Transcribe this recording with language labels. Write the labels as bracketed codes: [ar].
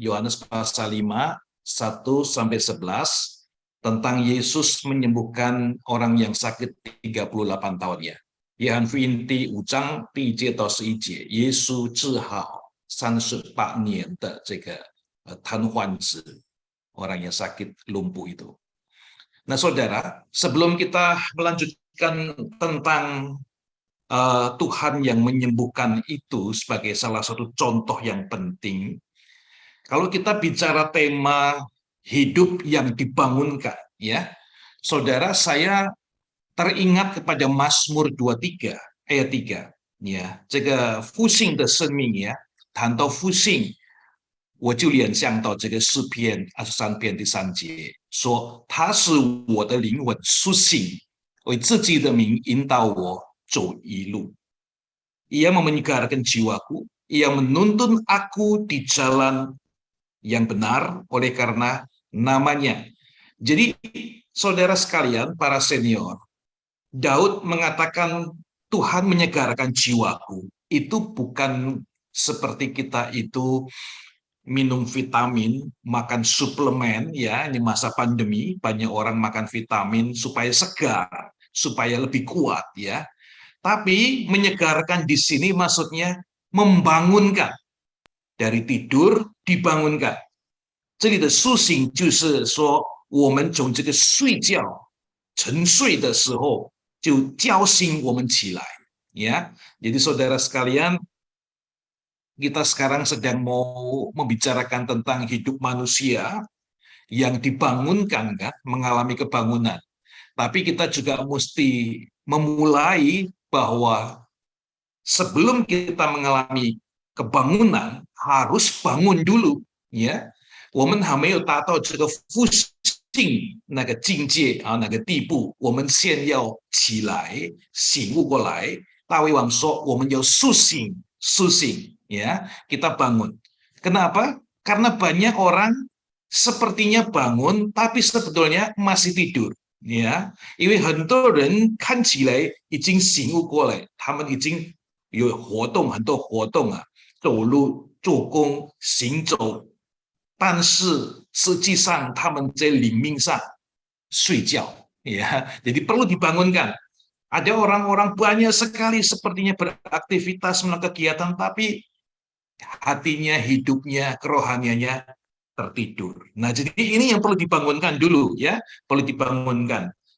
[id] Yohanes pasal 5 1 sampai 11 tentang Yesus menyembuhkan orang yang sakit 38 tahun ya. [zh] 约翰福音第5章第1节到11节，耶稣治好38年的这个瘫痪子 [id] orang yang sakit lumpuh itu. Nah, saudara, sebelum kita melanjutkan tentang Tuhan yang menyembuhkan itu sebagai salah satu contoh yang penting, kalau kita bicara tema hidup yang dibangunkan, ya, saudara, saya teringat kepada Mazmur 23 ayat 3, ya, [zh] 这个复兴的生命呀，谈到复兴。我就联想到这个诗篇23篇第3节，说他使我的灵魂苏醒，为自己的名引导我走一路。 [id] Ia menyegarkan jiwaku, ia menuntun aku di jalan yang benar oleh karena namanya. Jadi saudara sekalian, para senior, Daud mengatakan Tuhan menyegarkan jiwaku. Itu bukan seperti kita itu minum vitamin, makan suplemen ya, ini masa pandemi banyak orang makan vitamin supaya segar, supaya lebih kuat ya. Tapi menyegarkan di sini maksudnya membangunkan. Dari tidur dibangunkan. [zh] 这里的苏醒就是说我们从这个睡觉沉睡的时候就叫醒我们起来ya. [id] Jadi saudara sekalian, kita sekarang sedang mau membicarakan tentang hidup manusia yang dibangunkan kan, mengalami kebangunan. Tapi kita juga mesti memulai bahwa sebelum kita mengalami kebangunan harus bangun dulu, ya. [zh] 我们还没有达到这个复兴那个境界啊，那个地步，我们先要起来，醒悟过来。大卫王说，我们要苏醒，苏醒，ya, [id] kita bangun. Kenapa? Karena banyak orang sepertinya bangun, tapi sebetulnya masih tidur. [zh] 呀，因为很多人看起来已经醒悟过来，他们已经有活动，很多活动啊，走路、做工、行走，但是实际上他们在灵命上睡觉，ya. [id] Jadi perlu dibangunkan. Ada orang-orang banyak sekali sepertinya beraktivitas melakukan kegiatan, tapi hatinya, hidupnya, kerohaniannya tertidur. Nah, jadi ini yang perlu dibangunkan dulu, ya, perlu dibangunkan.